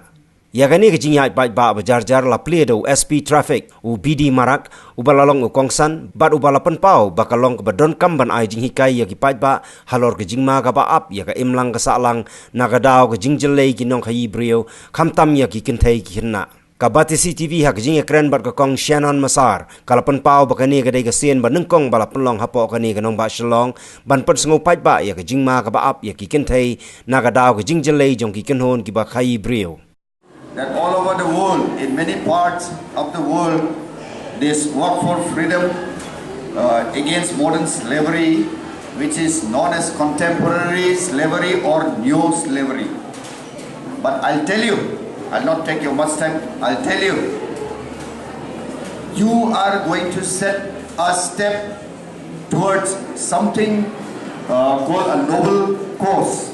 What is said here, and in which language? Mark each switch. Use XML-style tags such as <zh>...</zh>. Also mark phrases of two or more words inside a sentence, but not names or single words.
<kha>Yagani ke Ïaid Paidbah berjar-jar la pledo SP traffic u BD marak u balalong u kongsan bat u balapan pau bakalong ke badon kamban ai jing hikai ya ki Paidbah halor ke Jingma ka ba ap ya ka imlang ka salang nagadao ke jingjelei ki nong khai brio khamtam ya ki Kynthei ki Kynhun. Ka Batisi TV hak jing ekran bat ka kong Shannon Masar kalapan pau bakani ka dai ka sien ba nengkong balapan long hapo kani ka nong ba Shillong ban pen sengo Paidbah ya ka Jingma ka ba ap ya ki Kynthei nagadao ke jingjelei jong ki Kynhun ki ba khai brio.</kha> <en>That all over the world, in many parts of the world, this work for freedom against modern slavery, which is known as contemporary slavery or new slavery. But I'll tell you, I'll not take your much time, I'll tell you, you are going to set a step towards something called a noble cause.</en>